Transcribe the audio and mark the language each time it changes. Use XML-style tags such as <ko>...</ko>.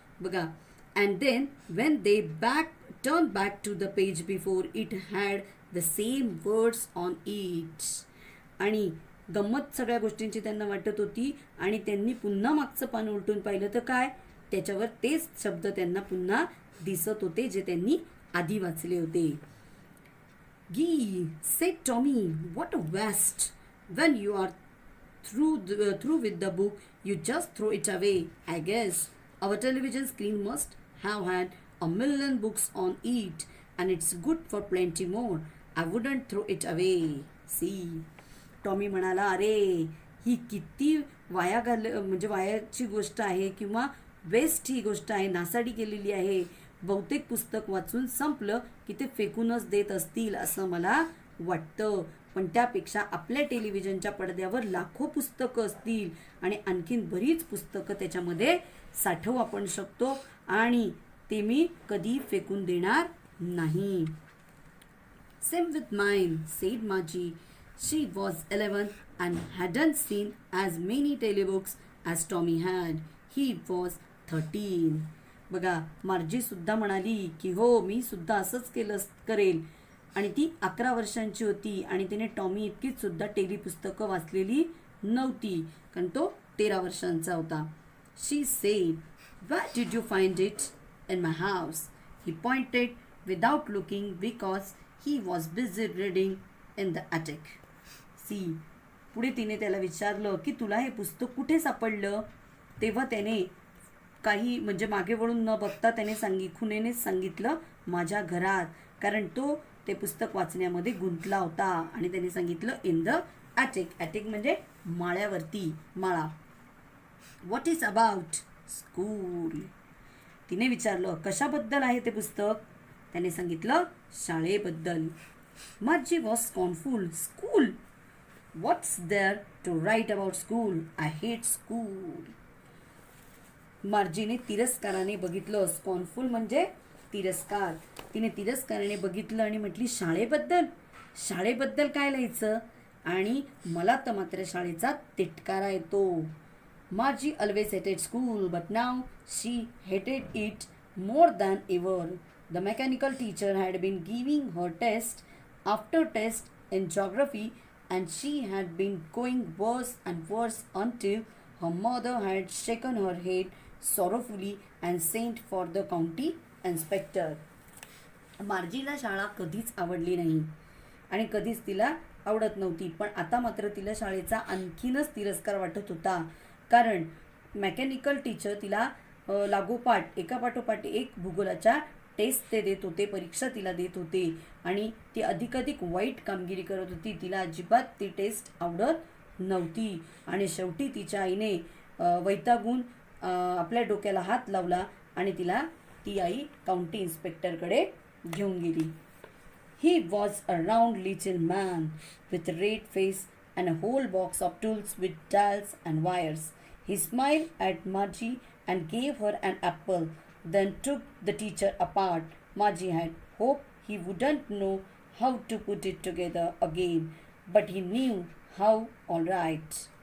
<en>बघा, and then when they turn back to the page before it had the same words on it.</en> <mr>आणि गंमत सगळ्या गोष्टींची त्यांना वाटत होती आणि त्यांनी पुन्हा मागचं पान उलटून पाहिलं तर काय, त्याच्यावर तेच शब्द त्यांना पुन्हा दिसत होते जे त्यांनी आधी वाचले होते.</mr> <en>"Gee," said Tommy, "what a waste! When you are through with the book, you just throw it away, I guess. Our television screen must have had a million books on it, and it's good for plenty more. I wouldn't throw it away. See."</en> <mr>Tommy म्हणाला, अरे ही किती म्हणजे वायाची गोष्ट आहे किंवा waste ही गोष्ट आहे, नासाडी केलेली आहे. बहुतेक पुस्तक वाचून संपलं की ते फेकूनच देत असतील असं मला वाटतं. पण त्यापेक्षा आपल्या टेलिव्हिजनच्या पडद्यावर लाखो पुस्तकं असतील आणि आणखीन बरीच पुस्तकं त्याच्यामध्ये साठवू आपण शकतो आणि ते मी कधी फेकून देणार नाही.</mr> <en>"Same with mine," said Margie. She was 11 and hadn't seen as many telebooks as Tommy had. He was 13.</en> <mr>बघा, मार्जी सुद्धा म्हणाली की हो, मी सुद्धा असंच करेल. आणि ती 11 वर्षांची होती आणि तिने टॉमी इतकीच सुद्धा पुस्तकं वाचलेली नव्हती कारण तो 13 वर्षांचा होता.</mr> <en>She said, "Where did you find it?" "In my house." He pointed without looking because he was busy reading in the attic.</en> <mr>See, पुढे तिने त्याला विचारलं की तुला हे पुस्तक कुठे सापडलं. तेव्हा त्याने काही म्हणजे मागे वळून न बघता त्याने खुणेनेच सांगितलं, माझ्या घरात. कारण तो ते पुस्तक वाचण्यामध्ये गुंतला होता आणि त्याने सांगितलं</mr> <en>In the attic.</en> <mr>ॲटिक म्हणजे माळ्यावरती, माळा.</mr> <en>"What is about?"</en> <mr>"स्कूल." तिने विचारलं, कशाबद्दल आहे ते पुस्तक. त्याने सांगितलं, शाळेबद्दल.</mr> <en>Margie was scornful. "School? What's there to write about school? I hate school."</en> <mr>मार्जीने तिरस्काराने बघितलं. स्कॉर्नफुल म्हणजे तिरस्कार. तिने तिरस्काराने बघितलं आणि म्हटली, शाळेबद्दल? शाळेबद्दल काय लिहायचं? आणि मला तर मात्र शाळेचा तिटकारा येतो.</mr> <en>Margie always hated school, but now she hated it more than ever. The mechanical teacher had been giving her test after test in geography, and she had been going worse and worse until her mother had shaken her head sorrowfully and sent for the county inspector.</en> <mr>मार्जीला शाळा कधीच आवडली नाही आणि कधीच तिला आवडत नव्हती, पण आता मात्र तिला शाळेचा आणखीनच तिरस्कार वाटत होता. कारण मेकॅनिकल टीचर तिला लागोपाठ एकापाठोपाठ एक भूगोलाच्या टेस्ट ते देत होते, परीक्षा तिला देत होते आणि ती अधिकाधिक वाईट कामगिरी करत होती. तिला अजिबात ती टेस्ट आवडत नव्हती आणि शेवटी तिच्या आईने वैतागून आपल्या डोक्याला हात लावला आणि ती आई काउंटी इन्स्पेक्टरकडे घेऊन गेली.</mr> <en>He was a round little man with a red face and a whole box of tools with dials and wires. He smiled at Margie and gave her an apple, then took the teacher apart. Margie had hoped he wouldn't know how to put it together again, but he knew how all right.</en>